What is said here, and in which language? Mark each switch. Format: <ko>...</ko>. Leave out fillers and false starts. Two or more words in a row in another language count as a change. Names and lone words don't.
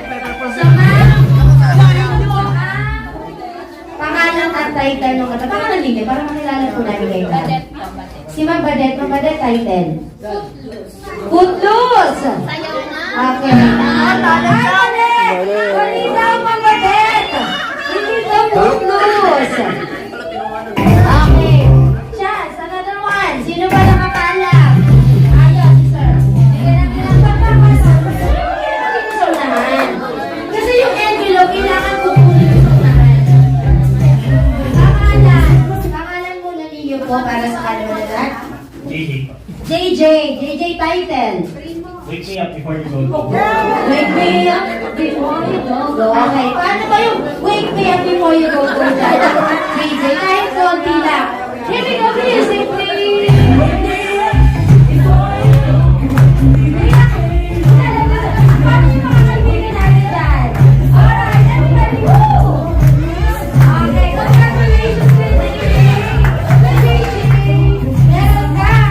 <tl>So, Ma'am, ano po ang pangalan at title ng kata? Pangalan din para makilala po namin kayo. Si Ma'am Badet. Ma'am Badet, title. Footloose! Okay. Hindi daw Ma'am Badet! Hindi daw Footloose! Okay.</tl> <en>Chance, another one.</en> <tl>Sino ba nakakaalam? Ayun, si Sir. Sige na, sir naman. Kasi yung envelope, kailangan kukunin yung unahan. Pangalan muna ninyo po para sa kalunod. JJ po. JJ title.</tl> <en>Wake me up before you go. Wake me up before you go.</en> <tl>Okay, paano ba yung</tl> <en>wake me up before you go?</en> <tl>JJ, kahit konti lang.</tl> <en>Here we go, music please.</en> <tl>Paano yung mga kaibigan natin dyan?</tl> <en>Alright, everybody, woo! Okay, congratulations, JJ!</en> <tl>Meron ka!</tl>